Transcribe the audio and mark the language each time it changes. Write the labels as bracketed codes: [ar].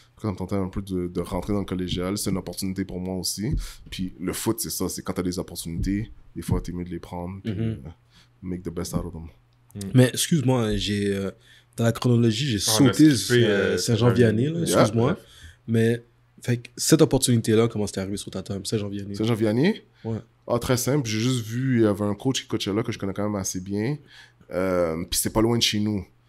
[fr] Ça me tentait un peu de rentrer dans le collégial. C'est une opportunité pour moi aussi. Puis le foot, c'est ça. C'est quand t'as des opportunités, des fois, t'es mieux de les prendre. [en] Puis make the best out of them. [fr] Mais excuse-moi, dans la chronologie, j'ai sauté Saint-Jean-Vianney, excuse-moi. Mais fait que cette opportunité-là, comment c'était arrivé sur ta table, Saint-Jean-Vianney? Saint-Jean-Vianney? Ouais. Très simple. J'ai juste vu, il y avait un coach qui coachait là que je connais quand même assez bien. Puis c'était pas loin de chez nous.